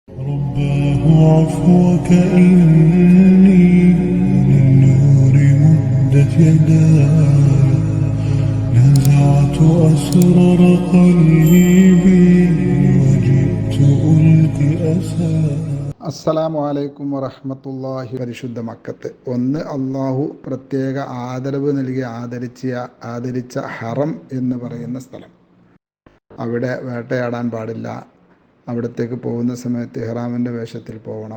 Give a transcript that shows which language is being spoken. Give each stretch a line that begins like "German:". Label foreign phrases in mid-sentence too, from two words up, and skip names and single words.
Arabic: رباه عفوك إني للنور مدت يداي نزعت أسرار قلبي وجئت ألقي أساي. السلام عليكم ورحمة الله.
Malayalam: പരിശുദ്ധ മക്കത്ത് ഒന്ന് അള്ളാഹു പ്രത്യേക ആദരവ് നൽകി ആദരിച്ച ഹറം എന്ന് പറയുന്ന സ്ഥലം. അവിടെ വേട്ടയാടാൻ പാടില്ല. അവിടത്തേക്ക് പോകുന്ന സമയത്ത് ഇഹ്റാമിൻ്റെ വേഷത്തിൽ പോകണം.